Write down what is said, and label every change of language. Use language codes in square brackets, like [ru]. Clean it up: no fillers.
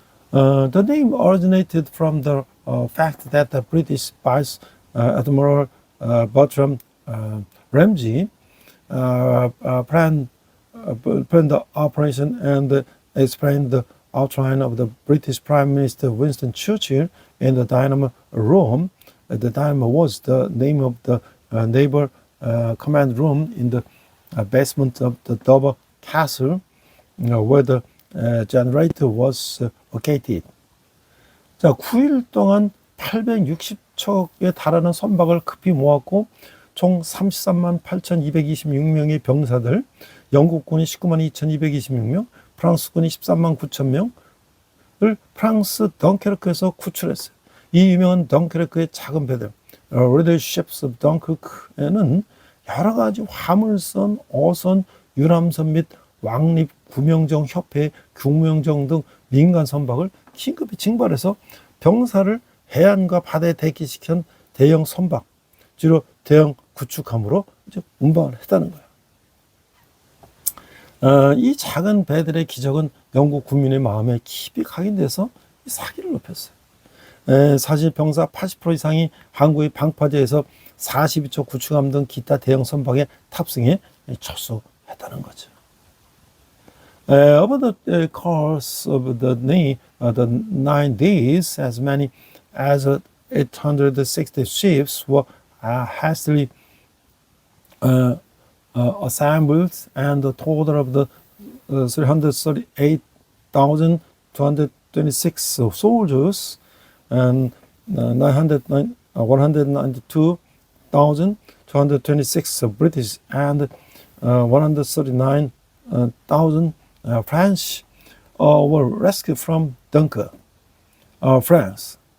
[en] The name originated from the fact that the British Vice Admiral Bertram Ramsay planned the operation and explained the outline of the British Prime Minister Winston Churchill in the Dynamo room. The Dynamo was the name of the naval command room in the basement of the Dover Castle, where the generator was located. [ko] 자, 9일 동안 860척에 달하는 선박을 급히 모았고 총 33만 8,226명의 병사들, 영국군이 19만 2,226명, 프랑스군이 13만 9천 명을 프랑스 덩케르크에서 구출했어요. 이 유명한 덩케르크의 작은 배들, [en] Red Ships of Dunkirk [ko] 에는 여러 가지 화물선, 어선, 유람선 및 왕립 구명정 협회, 국무영정 등 민간 선박을 긴급히 징발해서 병사를 해안과 바다에 대기시킨 대형 선박, 주로 대형 구축함으로 이제 운반을 했다는 거예요. 이 작은 배들의 기적은 영국 국민의 마음에 깊이 각인돼서 사기를 높였어요. 사실 병사 80% 이상이 항구의 방파제에서 42척 구축함 등 기타 대형 선박에 탑승해 철수했다는 거죠. [en] Over the course of the 9 days, as many as 860 ships were hastily assembled, and the total of the 338,226 soldiers and 192,226 British and 139,000 French were rescued from Dunkirk, France.